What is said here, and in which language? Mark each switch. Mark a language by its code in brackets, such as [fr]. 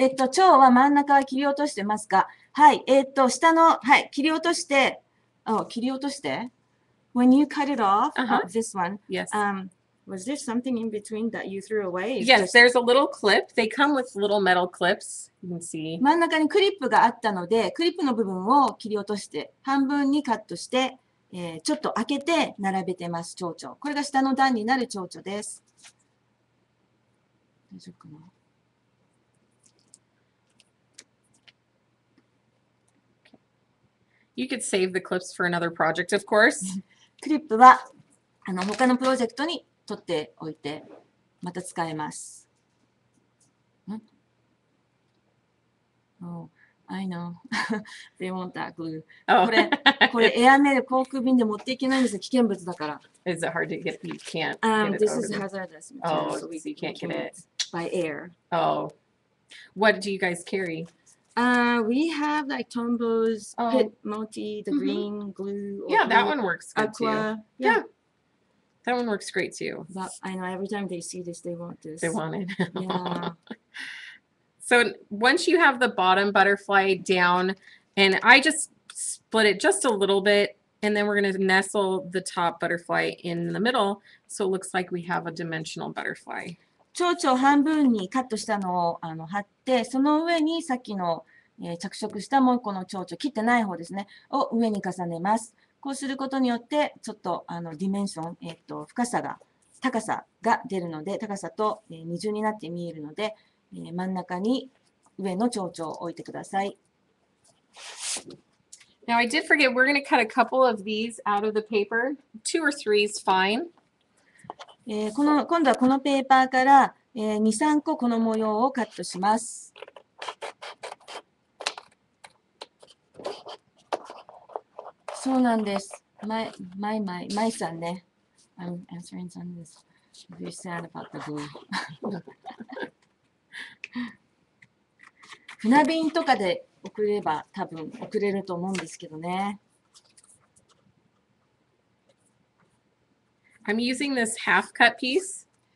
[ja] 蝶は真ん中は切り落としてますか？はい。下の、はい、切り落として、切り落として [en] When you cut it off, this one, yes. Was there something in between that you threw away? Yes, there's a little clip. They come with little metal clips. You can see. [ja] 真ん中にクリップがあったので、クリップの部分を切り落として、半分にカットして、ちょっと開けて並べてます、蝶々。これが下の段になる蝶々です。大丈夫かな [en] ？You could save the clips for another project, of course. [ja] クリップは他のプロジェクトに取っておいてまた使えます。 [en] Oh, I know. They want that glue. [ja] これエアメール航空便で持っていけないんですよ。危険物だから。 [en] Is it hard to get? You can't. This is hazardous material. Oh, so you can't get it by air. Oh, what do you guys carry? We have like Tombo's Oh. Pit Multi, the Mhm. green glue. Or Yeah, that blue one works good too. aqua. Yeah. That one works great too. But I know every time they see this, they want this. They want it. Yeah. So once you have the bottom butterfly down, and I just split it just a little bit, and then we're going to nestle the top butterfly in the middle, so it looks like we have a dimensional butterfly. [ja] 蝶々を半分にカットしたのを貼って、その上にさっきの、着色したもう一個の蝶々、切ってない方ですね、を上に重ねます。こうすることによって、ちょっとディメンション、深さが、高さが出るので、高さと、二重になって見えるので、真ん中に上の蝶々を置いてください。 [en] Now I did forget, we're going to cut a couple of these out of the paper. 2 or 3 is fine. [ja] 今度はこのペーパーから、2、3個この模様をカットします。そうなんです。マイさんね。 [en] I'm answering some of this. Very sad about the glue. [ja] 船便とかで送れば多分送れると思うんですけどね。 [en] I'm using this half cut piece.